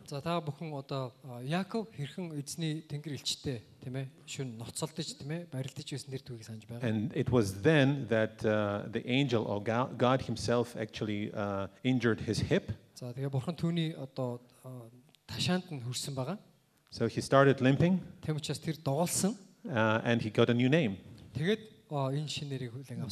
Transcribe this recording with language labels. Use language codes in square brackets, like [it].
[mn] За та бүхэн одоо Яаков хэрхэн эзний тэнгэр элчтэй тийм ээ шүн ноцолдож тийм ээ барилдаж байсан нэр түүхийг санаж байгаа. [en] And it was then that the angel or God himself actually injured his hip. [mn] За тэгээ бурхан түүний одоо ташаанд нь хүрсэн байгаа. [en] So he started limping. [mn] Тэм учраас тэр доголсон. [en] And he got a new name. [mn] Тэгээд энэ шинээрийг хүлээн авсан.